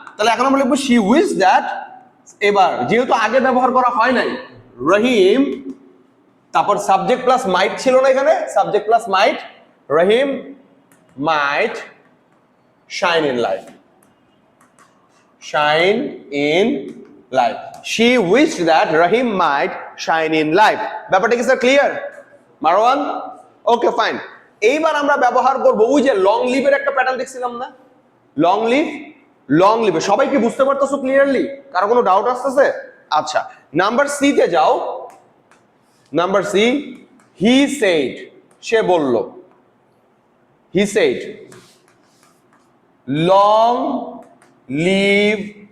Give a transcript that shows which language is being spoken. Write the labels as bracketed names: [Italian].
[Bangla] তাহলে এখন আমরা লিখবো [English] she wished that। [Bangla] এবার যেহেতু আগে ব্যবহার করা হয় নাই, রহিম, তারপর সাবজেক্ট প্লাস মাইট ছিল না এখানে, subject plus mite, Rahim [English] might shine in life। shine in life। she wished that Rahim might shine in life। [Bangla] ব্যাপারটা কি sir clear? Marwan, okay fine. এইবার আমরা ব্যবহার করব ওই যে লং লিভের একটা প্যাটার্ন দেখছিলাম না, লং লিভ। সবাই কি বুঝতে পারতেছো ক্লিয়ারলি? কারো কোনো ডাউট আসতেছে? আচ্ছা, নাম্বার সি তে যাও। নাম্বার সি, হি সেড, সে বলল। [English] he said long live